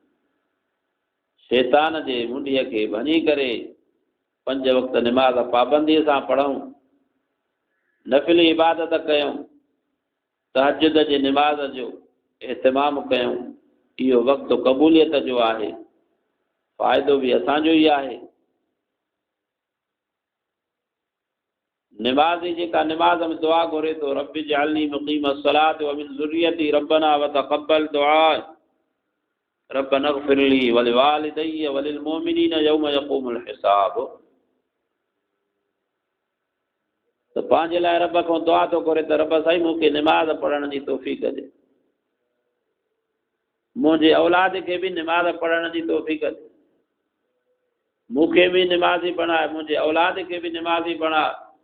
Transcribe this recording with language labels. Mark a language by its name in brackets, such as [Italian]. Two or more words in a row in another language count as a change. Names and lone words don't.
[Sindhi] शैतान जे मुंडीअ खे भञी करे 5 वक़्त निमाज़ पाबंदीअ सां पढ़ूं, नफ़िली इबादत कयूं, तहजुद जे निमाज़ जो एहतमाम कयूं, इहो वक़्तु क़बूलियत जो आहे। फ़ाइदो बि असांजो ई आहे। निमाज़ी जेका निमाज़ में दुआ घुरे थो, [Arabic] رب اجعلني مقيم الصلاة و من ذريتي ربنا و تقبل دعاء، ربنا اغفر لي و لوالدي و للمؤمنين يوم يقوم الحساب. [Sindhi] त पंहिंजे लाइ रब खां दुआ थो करे त रब साईं मूंखे निमाज़ पढ़ण जी तौफ़ीक़ ॾे, मुंहिंजे औलाद खे बि निमाज़ पढ़ण जी तौफ़ीक़ ॾे, मूंखे बि निमाज़ी बणाए, मुंहिंजे औलाद खे बि निमाज़ी बणाए।